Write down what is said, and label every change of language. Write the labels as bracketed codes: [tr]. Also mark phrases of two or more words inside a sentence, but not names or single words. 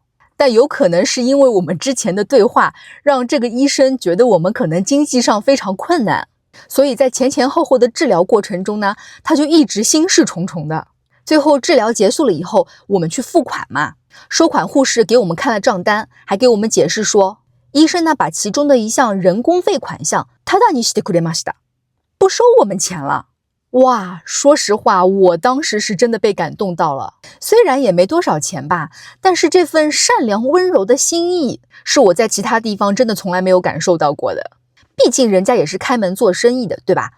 [zh] 但有可能是因为我们之前的对话，让这个医生觉得我们可能经济上非常困难，所以在前前后后的治疗过程中呢，他就一直心事重重的。最后治疗结束了以后，我们去付款嘛，收款护士给我们看了账单，还给我们解释说，医生呢把其中的一项人工费款项 [ja] タダにしてくれました， [zh] 不收我们钱了。哇，说实话，我当时是真的被感动到了。虽然也没多少钱吧，但是这份善良温柔的心意，是我在其他地方真的从来没有感受到过的。毕竟人家也是开门做生意的，对吧？